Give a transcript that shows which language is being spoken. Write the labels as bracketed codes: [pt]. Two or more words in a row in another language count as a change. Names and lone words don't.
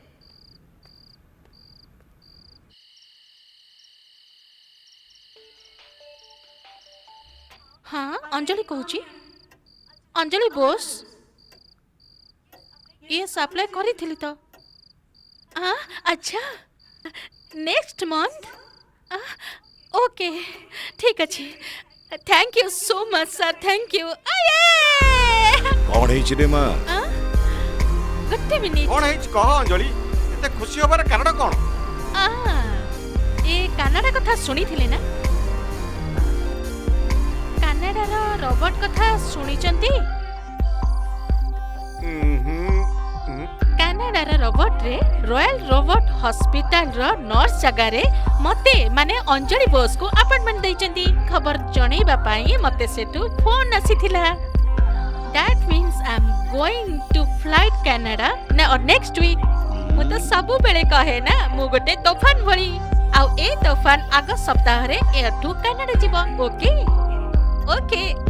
[or] ହଁ ଅଞ୍ଜଳି କହୁଛି। ଅଞ୍ଜଳି ବୋସ୍ ଇଏ ସପ୍ଲାଏ କରିଥିଲି ତ। ଆଚ୍ଛା [en] next month okay [or] ଠିକ୍ ଅଛି। [en] thank you so much sir thank you. [hi] कौन है रे मां? गट्टे मिनिट [or] କଣ ହେଇଛି କହ ଅଞ୍ଜଳି ଏତେ ଖୁସି ହବାର କାରଣ କଣ? ଏ କାନାଡା କଥା ଶୁଣିଥିଲେ ନା? କାନାଡାର ରୋବଟ କଥା ଶୁଣିଛନ୍ତି? କାନାଡାର ରୋବଟରେ ରୟାଲ ରୋବଟ ହସ୍ପିଟାଲର ନର୍ସ ଜାଗାରେ ମତେ ମାନେ ଅଞ୍ଜଳି ବୋସକୁ ଆପଏଣ୍ଟମେଣ୍ଟ ଦେଇଛନ୍ତି। ଖବର ଜଣେଇବା ପାଇଁ ମତେ ସେଠୁ ଫୋନ ଆସିଥିଲା। [en] That means I'm going to flight Canada next week. [or] ମୁଁ ତ ସବୁବେଳେ କହେ ନା ମୁଁ ଗୋଟେ ତୋଫାନ ଭଳି ଆଉ ଏ ତୋଫାନ ଆଗ ସପ୍ତାହରେ ଏଠୁ କାନାଡା ଯିବ। [en] okay okay